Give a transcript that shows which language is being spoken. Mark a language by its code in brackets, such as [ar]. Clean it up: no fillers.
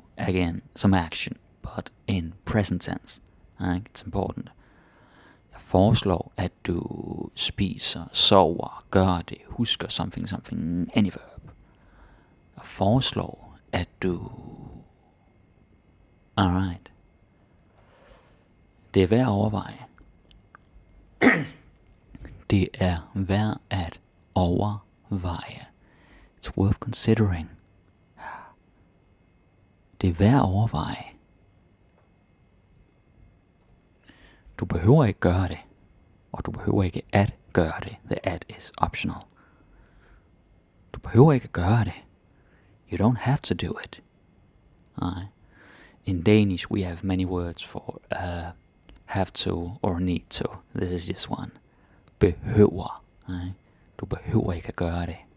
[en] Again, some action, but in present tense. Right? It's important. [da] Jeg foreslår, at du spiser, sover, gør det, husker [en] something, any verb. [da] Jeg foreslår, at du... [en] Alright. [da] Det er værd at overveje. Det er værd at overveje. [en] It's worth considering. [da] Det er værd at overveje. Du behøver ikke gøre det. Og du behøver ikke at gøre det. [en] The at is optional. [da] Du behøver ikke at gøre det. [en] You don't have to do it. In Danish we have many words for have to or need to. This is just one. [da] Behøver. Du behøver ikke at gøre det.